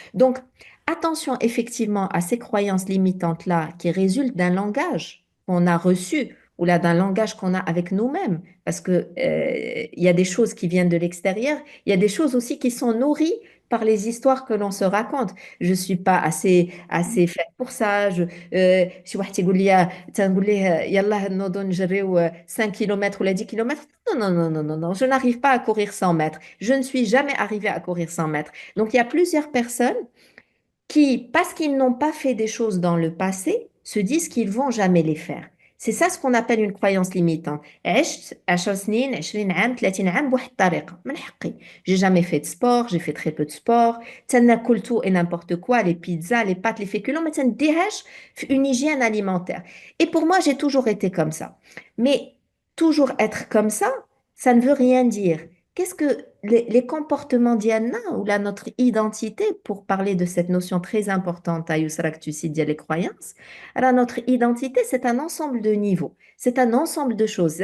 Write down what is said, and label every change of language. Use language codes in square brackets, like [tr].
[fr] Donc, attention effectivement à ces croyances limitantes-là qui résultent d'un langage qu'on a reçu ou là d'un langage qu'on a avec nous-mêmes. Parce que, il y a des choses qui viennent de l'extérieur, il y a des choses aussi qui sont nourries par les histoires que l'on se raconte. Je suis pas assez faite pour ça. [ar] شي واحد تيقول لي تنقول ليه يلا نوضوا نجريو 5 km [fr] ou 10 km. Non, non, non, non, non, non, je n'arrive pas à courir 100 mètres. Je ne suis jamais arrivée à courir 100 mètres. Donc, il y a plusieurs personnes qui, parce qu'ils n'ont pas fait des choses dans le passé, se disent qu'ils vont jamais les faire. C'est ça ce qu'on appelle une croyance limitante. [ar] عشت 10 سنين 20 عام 30 عام بواحد الطريقة من حقي. [fr] J'ai jamais fait de sport, j'ai fait très peu de sport. [ar] تناكل [fr] tout et n'importe quoi, les pizzas, les pâtes, les féculents, [ar] ما تنديهاش في [fr] une hygiène alimentaire. Et pour moi, j'ai toujours été comme ça. Mais toujours être comme ça ne veut rien dire. Qu'est-ce que les comportements d'Yanna ou là notre identité, pour parler de cette notion très importante à Yousra que tu cites, les croyances, alors notre identité, c'est un ensemble de niveaux, c'est un ensemble de choses.